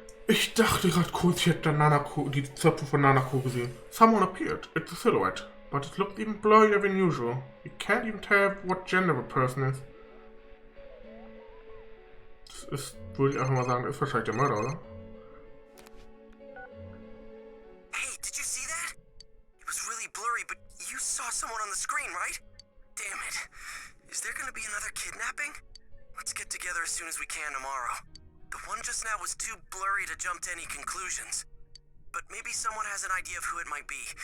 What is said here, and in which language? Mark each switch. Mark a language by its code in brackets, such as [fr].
[de] Ich dachte gerade kurz, ich hätte die Zöpfe von Nanako gesehen. [en] Someone appeared. It's a silhouette. But it looked even blurrier than usual. You can't even tell what gender the person is. [de] Das ist, würde ich einfach mal sagen, ist wahrscheinlich der Mörder, oder? [en] Hey, did you see that? It was really blurry, but you saw someone on the screen, right? Damn it. Is there gonna be another kidnapping? Let's get together as soon as we can tomorrow. The one just now was too blurry to jump to any conclusions. But maybe someone has an idea of who it might be.